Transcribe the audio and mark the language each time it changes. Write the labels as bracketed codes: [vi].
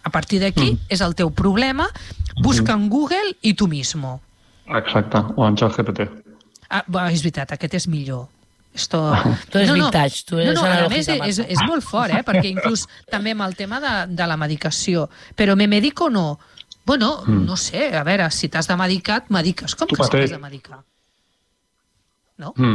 [ca] A partir d'aquí és el teu problema. [es] Busca en Google y tú mismo. [ca] Exacte, o en ChatGPT. És veritat, aquest és millor. Esto... Tu és vintage, tu és analògica. No, a més, és molt fort, eh? Perquè inclús també amb el tema de la medicació. Però me medico o no? Bueno, no sé, a veure, si t'has de medicar, et mediques. Com tu que mateix. Si t'has de medicar? No?